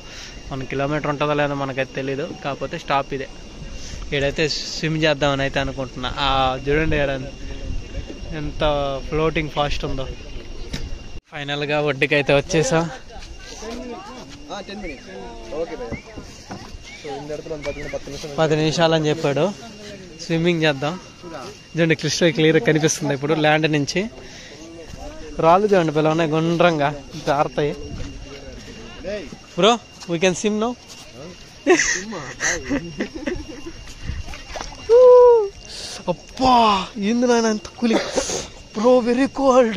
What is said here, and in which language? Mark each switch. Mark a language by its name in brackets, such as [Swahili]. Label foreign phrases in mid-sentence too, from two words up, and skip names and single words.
[Telugu] 1 కిలోమీటర్ ఉంటుందో లేదో మనకైతే తెలీదు, కాకపోతే స్టాప్ ఇదే. ఇక్కడైతే స్విమ్ చేద్దామని అయితే అనుకుంటున్నా. చూడండి ఇక్కడ ఎంత [English] floating fast [Telugu] ఉందో. ఫైనల్గా ఒడ్డుకి అయితే వచ్చేసా. 10 minutes. ఓకే భయ్యా. [Tamil] సో இந்த இடத்துல வந்து பாத்தீங்கன்னா 10 నిమిషాలు [Telugu] 10 నిమిషాలు అని చెప్పాడు. స్విమ్మింగ్ చేద్దాం. చూడండి [English] crystal clear [Telugu] కనిపిస్తుంది ఇప్పుడు ల్యాండ్ నుంచి. రాళ్ళు చూడండి పిల్ల ఉన్నాయి గుండ్రంగా జారుతాయి. [English] bro we can swim now. [Telugu] అప్పా ఏంది నాయన ఎంత [English] cooling bro, very cold.